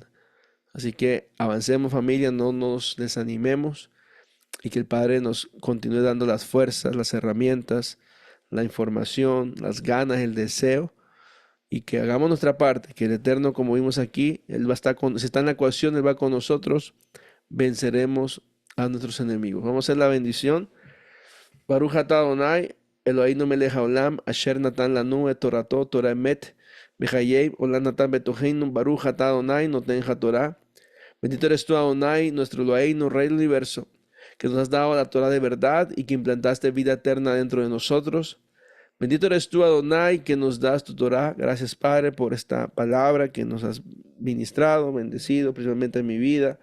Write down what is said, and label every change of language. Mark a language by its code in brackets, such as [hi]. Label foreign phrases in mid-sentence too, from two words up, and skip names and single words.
[es] Así que avancemos, familia, no nos desanimemos y que el Padre nos continúe dando las fuerzas, las herramientas, la información, las ganas, el deseo, y que hagamos nuestra parte, que el Eterno, como vimos aquí, Él va a estar si está en la ecuación, Él va con nosotros, venceremos a nuestros enemigos. Vamos a hacer la bendición. [he] ברוך אתה אדוני, אלוהינו מלך העולם, אשר נתן לנו את תורתו, תורת אמת, וחיי, עולם נטע בתוכנו, ברוך אתה אדוני, נותן התורה. [es] Bendito eres tú, Adonai, nuestro Eloheinu, Rey del universo, que nos has dado la Torah de verdad y que implantaste vida eterna dentro de nosotros. Bendito eres tú, Adonai, que nos das tu Torah. Gracias, Padre, por esta palabra que nos has ministrado, bendecido, principalmente en mi vida.